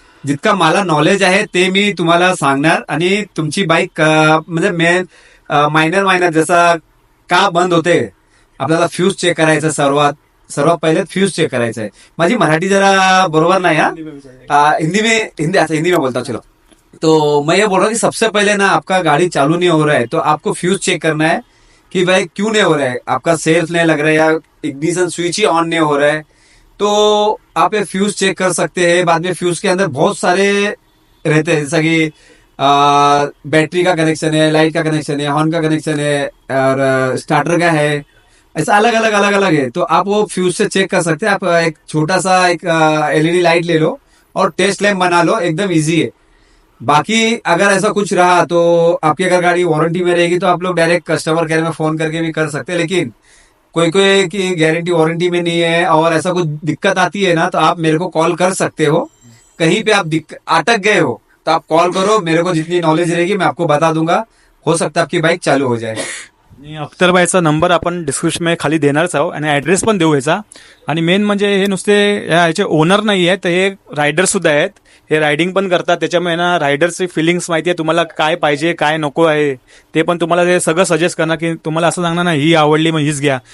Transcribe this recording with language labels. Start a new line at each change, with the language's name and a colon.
Marathi: जितका मला नॉलेज आहे ते मी तुम्हाला सांगणार आणि तुमची बाईक म्हणजे मायनर जसा का बंद होते, आपल्याला फ्यूज चेक करायचं. सर्वात पहिले फ्यूज चेक करायचं आहे. माझी मराठी जरा बरोबर नाही,
Hindi: हिंदी में बोलता हूं, चलो. तो मैं ये बोल रहा हूँ कि सबसे पहले ना, आपका गाड़ी चालू नहीं हो रहा है तो आपको फ्यूज चेक करना है कि भाई क्यों नहीं हो रहा है, आपका सेल्फ नहीं लग रहा है या इग्निशन स्विच ही ऑन नहीं हो रहा है, तो आप ये फ्यूज चेक कर सकते हैं. बाद में फ्यूज के अंदर बहुत सारे रहते हैं, जैसा कि बैटरी का कनेक्शन है, लाइट का कनेक्शन है, हॉर्न का कनेक्शन है और स्टार्टर का है, ऐसा अलग अलग है. तो आप वो फ्यूज से चेक कर सकते हैं. आप एक छोटा सा एक एलईडी लाइट ले लो और टेस्ट लैम्प बना लो, एकदम इजी है. बाकी अगर ऐसा कुछ रहा तो आपकी अगर गाड़ी वारंटी में रहेगी तो आप लोग डायरेक्ट कस्टमर केयर में फोन करके भी कर सकते हैं. लेकिन कोई की गारंटी वारंटी में नहीं है और ऐसा कुछ दिक्कत आती है ना, तो आप मेरे को कॉल कर सकते हो. कहीं पे आप अटक गए हो तो आप कॉल करो, मेरे को जितनी नॉलेज रहेगी मैं आपको बता दूंगा. हो सकता है आपकी बाइक चालू हो जाए.
Marathi: आणि अख्तरभाईचा नंबर आपण डिस्क्रिप्शन मध्ये खाली देणारच आहोत आणि ॲड्रेस पण देऊ याचा. आणि मेन म्हणजे हे नुसते याचे ओनर नाही आहेत, तर हे रायडर सुद्धा आहेत. हे रायडिंग पण करतात, त्याच्यामुळे ना रायडरची फिलिंग्स माहिती आहे, तुम्हाला काय पाहिजे काय नको आहे ते पण तुम्हाला ते सगळं सजेस्ट करणार, की तुम्हाला असं सांगणार ना ही आवडली मग हीच घ्या.